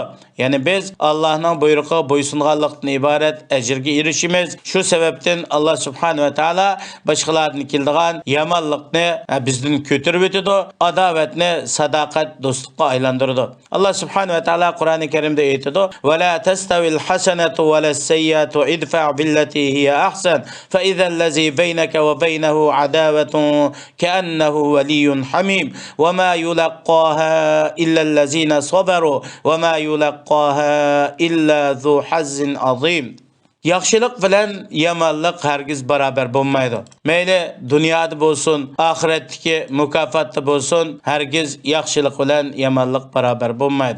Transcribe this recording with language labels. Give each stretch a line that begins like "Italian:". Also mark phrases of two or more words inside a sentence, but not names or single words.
Uzbek: Ya'ni biz Allohning buyrug'iga bo'ysunganlikdan iborat ajrga erishimiz. Shu sababdan Alloh
Arabic: سبحانه وتعالى
Uzbek: boshqalardan keladigan yomonlikni bizdan ko'tarib o'tadi, adovatni sadoqat, do'stlikqa aylantiradi. Alloh subhanahu va taolo Qur'oni Karimda aytadi:
Arabic: "ولا تستوي الحسنة ولا السيئة ادفع بالتي هي أحسن فإذا الذي بينك وبينه عداوة كأنه ولي حميم وما يلقاها إلا الذين صبروا وما يلقاها إلا ذو حظ عظيم."
Uzbek: Yaxshilik bilan yomonlik hargiz barobar bo'lmaydi. Mayli dunyoda bo'lsin, oxiratdagi mukofotda bo'lsin, hargiz yaxshilik bilan yomonlik barobar bo'lmaydi.